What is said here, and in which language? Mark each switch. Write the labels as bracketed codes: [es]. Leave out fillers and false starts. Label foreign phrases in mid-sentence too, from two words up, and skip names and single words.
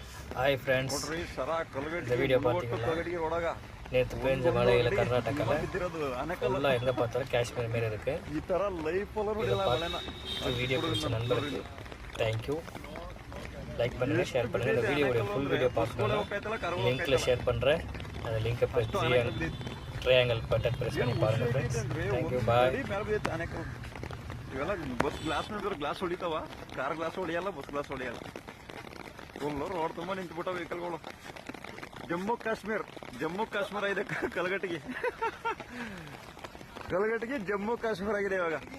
[en] Hi friends, [ta] இந்த வீடியோ பார்த்தீங்கன்னா நேற்று பெஞ்ச மழையில் கர்நாடகாவில் ஃபுல்லாக எங்கே பார்த்தாலும் காஷ்மீர் மாரி இருக்குது. வீடியோ பிடிச்ச நண்பருக்கு தேங்க்யூ. லைக் பண்ணுங்கள், ஷேர் பண்ணுங்கள். இந்த வீடியோடைய [en] full video [ta] பார்க்கணுன்னா லிங்க்கில் ஷேர் பண்ணுறேன். அந்த லிங்க்கை [en] triangle button press [ta] பண்ணி பாருங்கள் ಫ್ರೆಂಡ್ಸ್. [en] thank you, bye. [kn] ಇವೆಲ್ಲ [en] bus glass [kn] ನೋಡಿದ್ರೆ ಗ್ಲಾಸ್ ಹೊಡಿತಾವ, [en] car glass [kn] ಹೊಡಿಯಲ್ಲ, [en] bus glass [kn] ಹೊಡಿಯಲ್ಲ. ರೋಡ್ ತುಂಬ ನಿಂತ್ಬಿಟ್ಟಾವ ವೆಹಿಕಲ್ಗಳು. ಜಮ್ಮು ಕಾಶ್ಮೀರ ಇದೆ ಕಲಗಟ್ಟಿಗೆ ಜಮ್ಮು ಕಾಶ್ಮೀರ ಆಗಿದೆ ಇವಾಗ.